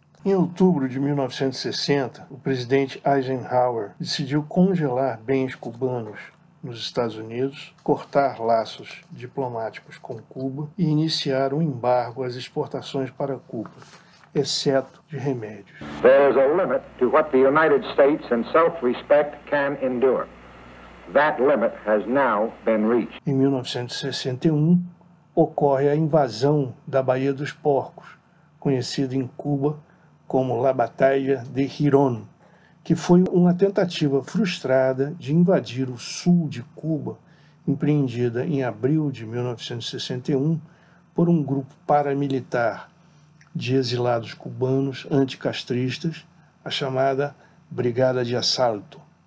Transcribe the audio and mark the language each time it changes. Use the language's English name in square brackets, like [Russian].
[Portuguese] Em outubro de 1960, o presidente Eisenhower decidiu congelar bens cubanos nos Estados Unidos, cortar laços diplomáticos com Cuba e iniciar um embargo às exportações para Cuba, exceto de remédios. [English] There is a limit to what the United States in self-respect can endure. That limit has now been reached. [Portuguese] Em 1961, ocorre a invasão da Baía dos Porcos, conhecida em Cuba como La Batalla de Girón, que foi uma tentativa frustrada de invadir o sul de Cuba, empreendida em abril de 1961 por um grupo paramilitar de exilados cubanos anticastristas, a chamada Brigada de Assalto.